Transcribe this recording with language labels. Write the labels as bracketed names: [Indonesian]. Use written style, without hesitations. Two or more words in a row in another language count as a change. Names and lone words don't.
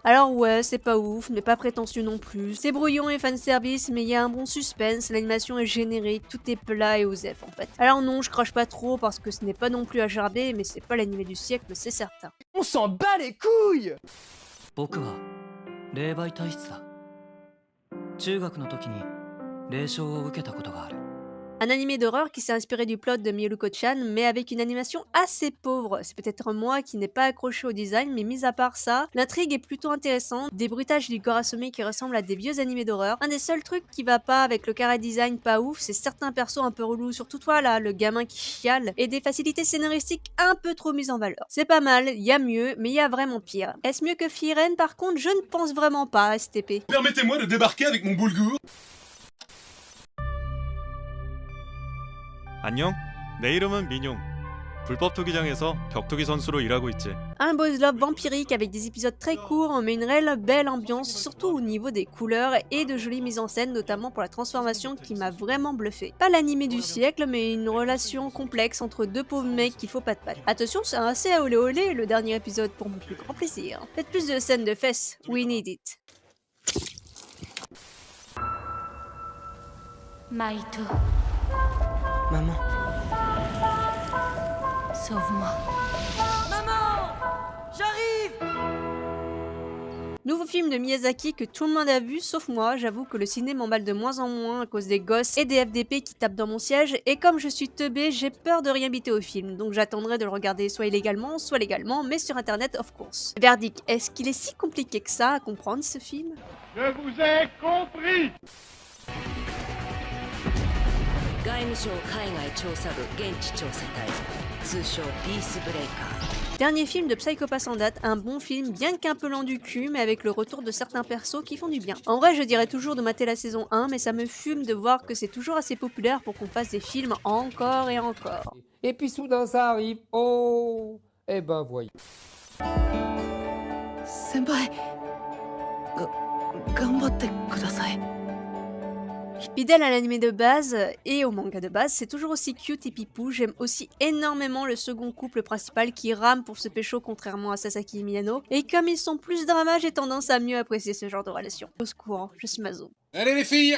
[French] Alors ouais, c'est pas ouf, mais pas prétentieux non plus. C'est brouillon et fanservice, mais il y a un bon suspense, l'animation est générique, tout est plat et osef en fait. Alors non, je crache pas trop parce que ce n'est pas non plus à gerber, mais c'est pas l'animé du siècle, c'est certain. On s'en bat les couilles! [Japanese] 僕は霊媒体質だ。中学の時に霊障を受けたことがある。 [French] Un animé d'horreur qui s'est inspiré du plot de Miyuko-chan, mais avec une animation assez pauvre. C'est peut-être moi qui n'ai pas accroché au design, mais mis à part ça, l'intrigue est plutôt intéressante. Des bruitages du gore assommé qui ressemblent à des vieux animés d'horreur. Un des seuls trucs qui va pas avec le chara design pas ouf, c'est certains persos un peu relous, surtout toi là, le gamin qui chiale, et des facilités scénaristiques un peu trop mises en valeur. C'est pas mal, y a mieux, mais y a vraiment pire. Est-ce mieux que Frieren par contre? Je ne pense vraiment pas, STP. Permettez-moi de débarquer avec mon boulgour. [Korean] 안녕, 내 이름은 민용. 불법 투기장에서 격투기 선수로 일하고 있지. [French] Un [English] boys love [French] vampirique avec des épisodes très courts, mais une réelle belle ambiance, surtout au niveau des couleurs et de jolies mises en scène, notamment pour la transformation qui m'a vraiment bluffé. Pas l'animé du siècle, mais une relation complexe entre deux pauvres mecs qu'il faut pas de patte. Attention, c'est assez olé olé le dernier épisode pour mon plus grand plaisir. Faites plus de scènes de fesses, [English] we need it. [French] Maito, Maman. sauve-moi. Nouveau film de Miyazaki que tout le monde a vu, sauf moi. J'avoue que le ciné m'emballe de moins en moins à cause des gosses et des FDP qui tapent dans mon siège. Et comme je suis teubée, j'ai peur de rien biter au film. Donc j'attendrai de le regarder soit illégalement, soit légalement, mais sur internet, [English] of course. [French] Verdict, est-ce qu'il est si compliqué que ça à comprendre ce film? Je vous ai compris. [Japanese] 外務省海外調査部現地調査隊通称ピースブレイカー [French] Dernier film de Psycho-Pass en date, un bon film, bien qu'un peu lent du cul, mais avec le retour de certains persos qui font du bien. En vrai, je dirais toujours de mater la saison 1, mais ça me fume de voir que c'est toujours assez populaire pour qu'on fasse des films encore et encore. Et puis soudain ça arrive. Oh, eh ben voyons. [Japanese] 先輩、頑張ってください. [French] Fidèle à l'anime de base et au manga de base, c'est toujours aussi cute et pipou. J'aime aussi énormément le second couple principal qui rame pour se pécho contrairement à Sasaki et Miyano. Et comme ils sont plus drama, j'ai tendance à mieux apprécier ce genre de relation. Au secours, je suis maso.